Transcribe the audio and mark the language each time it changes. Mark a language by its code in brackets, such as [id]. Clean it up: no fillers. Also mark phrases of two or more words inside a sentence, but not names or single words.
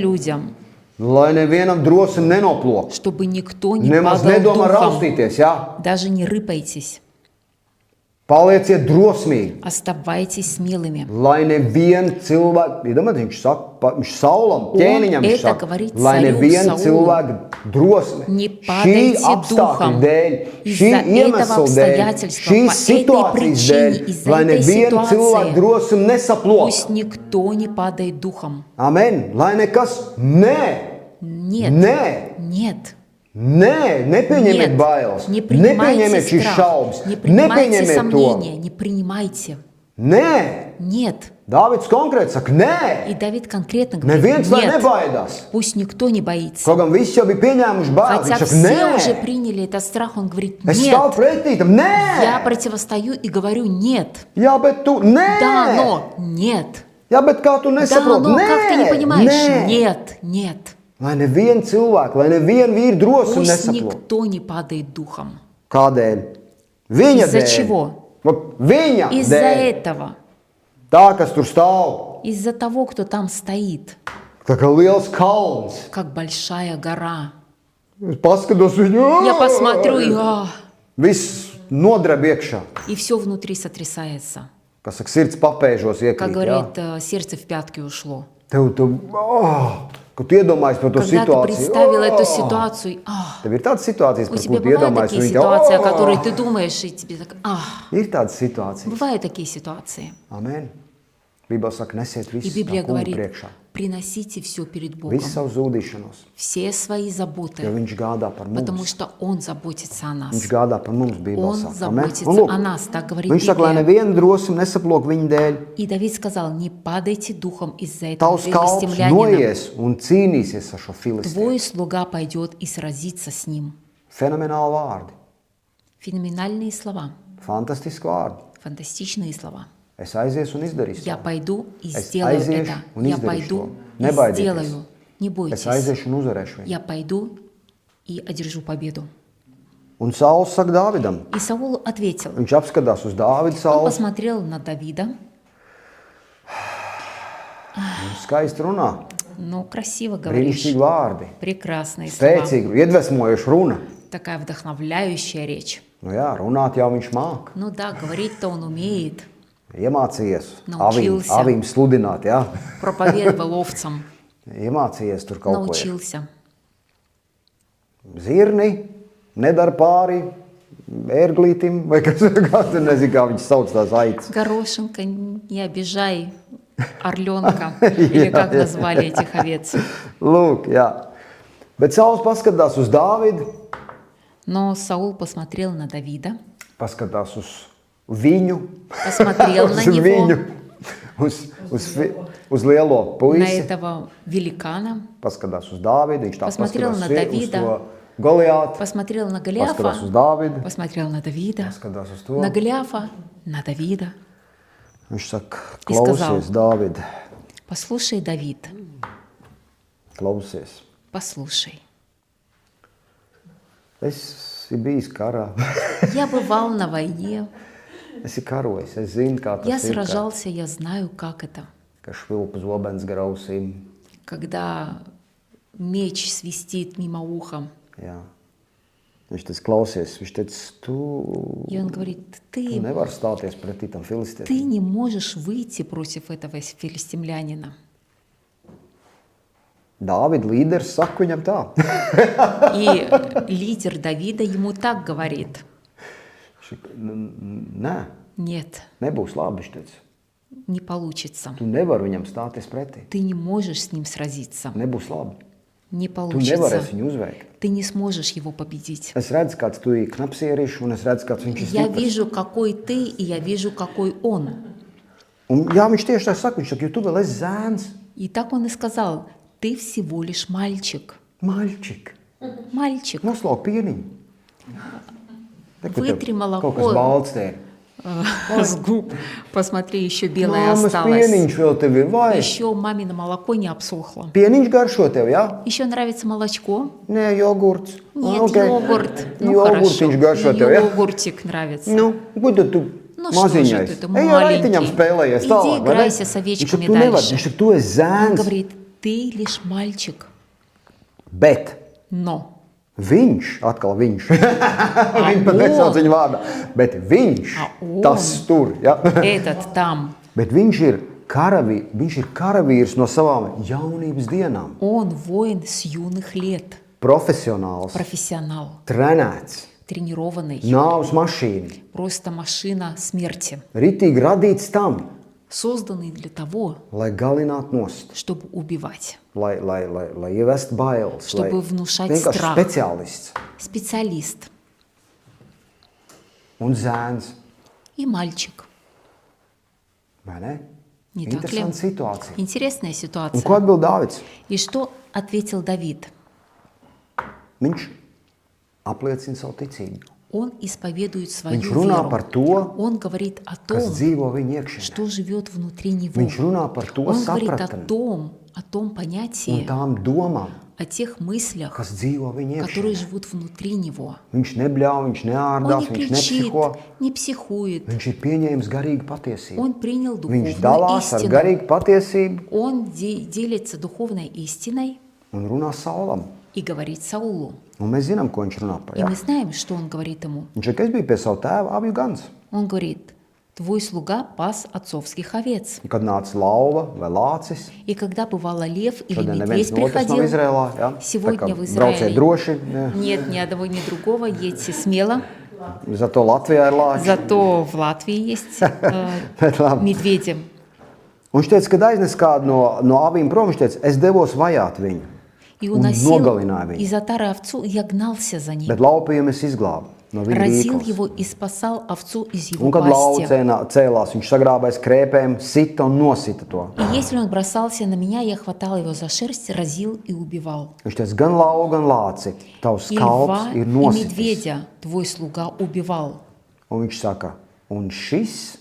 [ru] людям, [lv] lai nevienam drosme nenoplok. [ru] чтобы никто не [lv] Nemaz [ru] падал [lv] nedomā [ru] духом. [lv] raustīties, ja? [ru] Даже не рыпайтесь. [lv] Palieciet drosmīgi, [ru] Оставайтесь смелыми. [lv] lai neviena cilvēka, iedomājieties, viņš saka, viņš Saulam, ķēniņam, viņš [ru] это [lv] saka, [ru] говорит [lv] lai [ru] царю [lv] neviena Saulu. cilvēka drosme, [ru] Не [lv] šī [ru] падайте [lv] apstākļa [ru] духом. [lv] dēļ, šī [ru] Из-за этого [lv] iemesla dēļ, [ru] обстоятельства, [lv] šīs [ru] по этой [lv] situācijas [ru] причине, [lv] dēļ, [ru] из-за [lv] lai [ru] этой [lv] neviena cilvēka [ru] ситуации, [lv] drosme nesaplok. [ru] пусть никто не падает духом. [lv] Amen. Lai nekas, [ru] Нет, нет. [lv] Nepieņemiet [ru] Нет, [lv] bailes, [ru] не принимайте [lv] nepieņemiet šīs [ru] страх, [lv] šaubas, [ru] не принимайте [lv] nepieņemiet to. [ru] сомнения, не принимайте. [lv] Nē, [ru] Нет. [lv] Dāvids konkrēti saka, nē, [ru] И Давид конкретно говорит: [lv] neviens lai [ru] нет, [lv] nebaidās. [ru] пусть никто не боится. [lv] Kaut gan visi jau bija pieņēmuši bailes, [ru] Хотя [lv] viņš saka, [ru] все уже [lv] nē, [ru] приняли этот страх, он говорит: [lv] es [ru] нет. [lv] stāvu pretī tam, [ru] Я [lv] nē, [ru] противостою и говорю: нет. [lv] jā, bet tu, nē, [ru] Да, но нет. [lv] jā, bet kā tu [ru] Да, [lv] nesaproti, [ru] но как ты не [lv] nē, [ru] понимаешь? [lv] nē. [ru] Нет, нет. [lv] Lai neviena cilvēka, lai neviena vīra drosme [ru] Пусть [lv] nesaprot. [ru] никто не падает духом. [lv] Kādēļ? Viņa [ru] Из-за [lv] dēļ. [ru] чего? [lv] Vot Viņa [ru] Из-за [lv] dēļ. [ru] этого. [lv] Tā, kas tur stāv, [ru] Из-за того, кто там стоит, [lv] tā kā liels kalns. [ru] как большая гора. [lv] Es paskatos viņu, [ru] Я посмотрю, [lv] viss nodreb iekšā. [ru] и все внутри сотрясается. [lv] Kas saka, sirds papēžos [ru] Как [lv] iekrīt. Jā. [ru] говорит, сердце в пятки ушло. [lv] Tev, kad tu iedomājies par to [ru] Когда ты [lv] situāciju. [ru] представил эту ситуацию, [lv] Tev ir tādas situācijas, [ru] у [lv] par [ru] тебя [lv] ko tu [ru] бывают [lv] iedomājies. [ru] такие [lv] un viņi [ru] ситуации, о [lv] te- [ru] которых ты думаешь, и тебе так, [lv] Ir tādas situācijas. [ru] бывают такие ситуации. [lv] Amen. Bībele saka, nesiet [ru] И [lv] visu [ru] Библия [lv] tā kunga [ru] говорит: [lv] priekšā. [ru] приносите все перед Богом, [lv] Visu savu zūdīšanos. [ru] все свои [lv] Jo [ru] заботы, [lv] viņš gādā par [ru] потому [lv] mums. [ru] что Он заботится о нас. [lv] Viņš gādā par mums, Bībele [ru] Он [lv] saka. Amen. [ru] заботится [lv] Un lūk, [ru] о нас, так говорит [lv] viņš saka, lai [ru] Библия. [lv] neviena drosme nesaplok viņa dēļ. [ru] И Давид сказал: не падайте духом из-за этого [lv] Tavs kalps [ru] филистимлянина. [lv] noies un cīnīsies ar šo filistiešu. [ru] Твой слуга пойдет и сразится с ним. [lv] Fenomenāli vārdi, [ru] Феноменальные слова, [lv] fantastiski vārdi. [ru] фантастичные слова. [lv] Es aiziešu un izdarīšu. [ru] Я [lv] to. [ru] пойду и [lv] Es [ru] сделаю [lv] aiziešu [ru] это. [lv] un [ru] Я [lv] izdarīšu [ru] пойду [lv] to. [ru] и [lv] Nebaidieties. [ru] сделаю. Не [lv] Es [ru] бойтесь. [lv] aiziešu un uzvarēšu viņu. [ru] Я пойду и одержу победу. [lv] Un Sauls saka Dāvidam. [ru] И Саул ответил. [lv] Viņš apskatās uz Dāvidu [ru] Он [lv] Saulu. [ru] посмотрел на Давида. [lv] Viņš skaisti runā. [ru] Ну, красиво говоришь. [lv] Brīnišķīgi vārdi. [ru] Прекрасные слова. [lv] Spēcīgi, iedvesmojoši runa. [ru] Такая вдохновляющая речь. [lv] Nu jā, runāt jau viņš māk. [ru] Ну да, говорить-то он умеет. [lv] Iemācījies [ru] Naučился. [lv] avīm sludināt, jā. [ru] Проповедовал овцам. [lv] Iemācījies tur kaut ko. [ru] Научился. [lv] Zirni nedara pāri ērglītim, vai kas, kā tu nezini, kā viņš sauc tās aitas. [ru] Горошинка, не обижай орленка. Или как назвали этих овец. [lv] Lūk, jā. Bet Sauls paskatās uz Dāvidu, [ru] Но Саул посмотрел на Давида, [lv] paskatās uz viņu, [ru] посмотрел на [lv] uz [ru] него, [lv] uz lielo [ru] на [lv] puisi, [ru] этого великана, [lv] paskatās uz Dāvidu, viņš tā [ru] Посмотрел [lv] paskatās [ru] на [lv] uz [ru] Давида. [lv] to Goliātu, [ru] посмотрел на [lv] paskatās uz [ru] Голиафа, [lv] Dāvidu, [ru] посмотрел на Давида, [lv] paskatās uz to. [ru] на Голиафа, на Давида. [lv] Viņš saka, [ru] И сказал: [lv] klausies, Dāvid, [ru] послушай, Давид, [lv] klausies. [ru] послушай. [lv] Es biju karā, [ru] Я бывал на войне, [lv] es esmu karojis, es zinu, kā [ru] я [lv] tas ir. [ru] сражался, я знаю, как это. [lv] Ka švilpa zobens gar ausīm. [ru] Когда меч свистит мимо уха. [lv] Jā. Viņš tas klausies, viņš teica, tu [ru] И он говорит: ты [lv] nevari stāties pretī tam filistietim. [ru] не можешь выйти против этого филистимлянина. [lv] Dāvida līderis saka viņam tā. [ru] И лидер Давида ему так говорит: [lv] Nē, [ru] нет, [lv] nebūs labi, viņš teica. [ru] не получится. [lv] Tu nevari viņam stāties pretī. [ru] Ты не можешь с ним сразиться. [lv] Nebūs labi. [ru] не [lv] Tu [ru] получится. [lv] nevarēsi viņu uzveikt. [ru] Ты не сможешь его победить. [lv] Es redzu, kāds tu ir knapsierīšs, un es redzu, kāds viņš ir [ru] Я [lv] stiprs. [ru] вижу, какой ты, и я вижу, какой он. [lv] Un, jā, viņš tieši tā saka, viņš saka, jo tu vēl esi zēns. [ru] И так он и сказал, ты всего лишь мальчик. Maļķik. Мальчик. [lv] Noslauk pieniņu. Te, kur [ru] Выtри [lv] tev [ru] молоко. [lv] Kaut kas balts te ir. [ru] С губ. Посмотри, еще белое [lv] Māmas [ru] осталось. [lv] pieniņš vēl tev ir, vai? [ru] Еще мамино молоко не обсохло. [lv] Pieniņš garšo tev, jā? [ru] Еще нравится молочко? [lv] Nē, jogurts. [ru] Нет, [lv] Okei. [ru] йогурт. Ну [lv] Jogurtiņš garšo [ru] хорошо. [lv] tev, jā? [ru] Йогуртик нравится. [lv] Nu, ko tad tu [ru] Nu, что же [lv] maziņais? [ru] tu, tu [lv] Ej, ar reitiņām [ru] маленький. [lv] spēlējies [ru] Иди [lv] tālāk, vai ne? [ru] играйся с [lv] Viņš [ru] овечками [lv] saka, tu nevari, [ru] дальше. [lv] viņš saka, tu esi [ru] Он [lv] zēns, [ru] говорит, ты лишь мальчик, [lv] bet [ru] но [lv] viņš, atkal viņš, viņš pat [ru] on. [lv] nesauc viņu vārdā, bet viņš, [ru] on. [lv] tas tur, ja? [ru] этот там, [lv] Bet viņš ir karavīrs no savām jaunības dienām, [ru] он воин с юных лет, [lv] profesionāls, [ru] профессионал, [lv] trenēts, [ru] тренированный, [lv] nāves mašīna, [ru] просто машина смерти, [lv] ritīgi radīts tam, [ru] созданный для того, [lv] lai galinātu nost, [ru] чтобы убивать, [lv] lai ievest bailes, lai [ru] чтобы внушать [lv] vienkārši [ru] страх. [lv] speciālists [ru] Специалист [lv] un zēns, [ru] и мальчик. [lv] vai ne? [ru] Не так ли? [lv] Interesanta situācija. [ru] Интересная [lv] Un [ru] ситуация. [lv] ko atbild Dāvids? [ru] И что ответил Давид? [lv] Viņš apliecina savu ticību. [ru] Он исповедует свою [lv] Viņš runā par [ru] веру. [lv] to, [ru] Он говорит о том, [lv] kas dzīvo viņa iekšienē. [ru] что живет внутри него. [lv] Viņš runā par to [ru] Он говорит [lv] sapratni [ru] о том [lv] un [ru] понятии, [lv] tām domām, [ru] о тех мыслях, [lv] kas dzīvo viņa [ru] которые [lv] iekšienē. [ru] живут внутри него. [lv] Viņš nebļauj, viņš [ru] Он [lv] neārdās, [ru] не [lv] viņš [ru] кричит, [lv] nepsiho. [ru] не психует. [lv] Viņš ir pieņēmis garīgu patiesību. [ru] Он принял [lv] Viņš [ru] духовную [lv] dalās ar [ru] истину. [lv] garīgu patiesību [ru] Он делится духовной истиной [lv] un runā Saulam. [ru] и говорит Саулу. [lv] Un mēs zinām, ko viņš runā par. [ru] И [lv] Jā. [ru] мы знаем, что он говорит ему. [lv] Viņš saka, es biju pie savu tēva avju gans. [ru] Он говорит, твой слуга пас отцовских овец. [lv] Kad nāca lauva vai lācis, [ru] И когда бывало лев или [lv] šodien neviens [ru] медведь [lv] no otras nav [ru] приходил, [lv] Izrēlā. Jā. Tā [ru] сегодня [lv] kā [ru] в [lv] brauciet [ru] Израиле [lv] droši, jā. [ru] нет ни одного, ни другого, едьте смело. [lv] Zato Latvijā ir lāči. [ru] Зато в Латвии есть [lv] Bet labi. [ru] медведи. [lv] Un viņš teica, kad aiznes kādu no avīm prom, viņš teica, es devos vajāt viņu. [ru] И [lv] Un [ru] уносил [lv] nogalināja viņu. [ru] из отары овцу, и я гнался за ним. [lv] Bet laupījumu es izglābu no viņa [ru] Разил [lv] rīklas. [ru] его и спасал овцу из его [lv] Un kad lauva [ru] пасти. [lv] cēlās, viņš sagrābēs krēpēm, sita un nosita to. [ru] И если он бросался на меня, я хватал его за шерсть, разил и убивал. [lv] Viņš teica, gan lauva, gan lāci, tavs [ru] И [lv] kalps [ru] льва, [lv] ir [ru] и [lv] nositis. [ru] медведя твой слуга убивал. [lv] Un viņš saka, un šis